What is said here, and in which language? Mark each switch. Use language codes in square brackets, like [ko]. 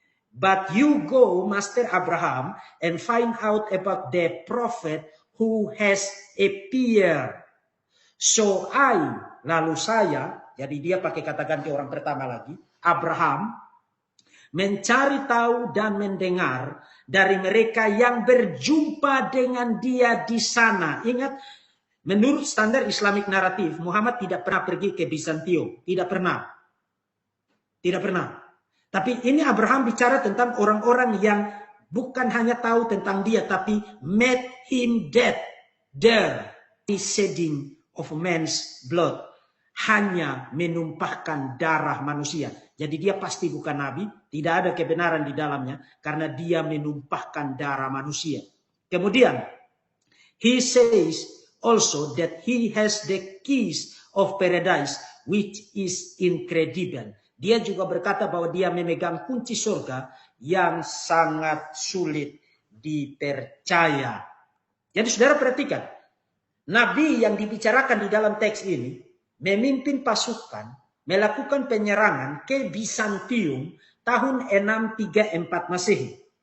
[en] But you go, Master Abraham, and find out about the prophet who has appeared. So I, [id] lalu saya, jadi dia pakai kata ganti orang pertama lagi, Abraham, mencari tahu dan mendengar dari mereka yang berjumpa dengan dia di sana. Ingat, menurut standar Islamic naratif, Muhammad tidak pernah pergi ke Bizantium. Tidak pernah. Tidak pernah. Tapi ini Abraham bicara tentang orang-orang yang bukan hanya tahu tentang dia, tapi [en] met him dead. There is shedding of man's blood. [id] Hanya menumpahkan darah manusia. Jadi dia pasti bukan nabi, tidak ada kebenaran di dalamnya, karena dia menumpahkan darah manusia. Kemudian, [en] he says also that he has the keys of paradise, which is incredible. [id] Dia juga berkata bahwa dia memegang kunci surga yang sangat sulit dipercaya. Jadi saudara perhatikan, nabi yang dibicarakan di dalam teks ini memimpin pasukan melakukan penyerangan ke Bizantium tahun 634 Masehi.